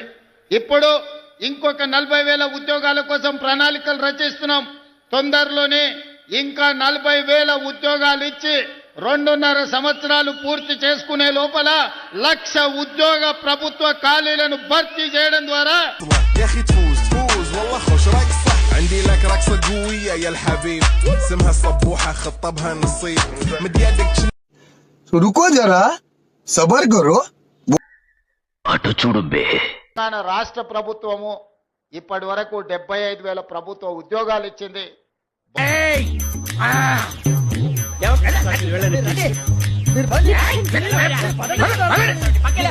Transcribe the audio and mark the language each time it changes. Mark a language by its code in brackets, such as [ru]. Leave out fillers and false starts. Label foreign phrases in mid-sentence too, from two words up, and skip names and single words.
[te] ఇప్పుడు ఇంకొక 40,000 ఉద్యోగాల కోసం ప్రణాళికలు రచిస్తున్నాం. తొందరలోనే ఇంకా 40,000 ఉద్యోగాలు ఇచ్చి 2.5 సంవత్సరాలు పూర్తి చేసుకునే లోపల 1,00,000 ఉద్యోగ ప్రభుత్వ ఖాళీలను భర్తీ చేయడం ద్వారా [ar] عندي لك رقصة قوية يا الحبيب اسمها الصبوحة خطبها نصيب مد يدك [hi] रुको जरा सबर करो. [te] అటు చూడు బే. తెలంగాణ రాష్ట్ర ప్రభుత్వము ఇప్పటి వరకు 75,000 ప్రభుత్వ ఉద్యోగాలు ఇచ్చింది.